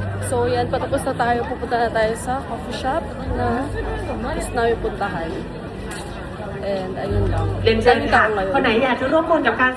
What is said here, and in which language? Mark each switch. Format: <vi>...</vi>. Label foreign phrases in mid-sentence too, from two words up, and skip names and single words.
<tl>So, yan. Patapos na tayo. Pupunta na tayo sa</tl> <en>coffee shop</en> <tl>na gusto namin puntahan. And, ayun lang.</tl> <th>เรียนเชิญ</th> <tl>Daming</tl> <th>ค่ะ</th> <tl>tao ngayon.</tl> <th>คนไหนอยากจะร่วมบุญกับการ</th>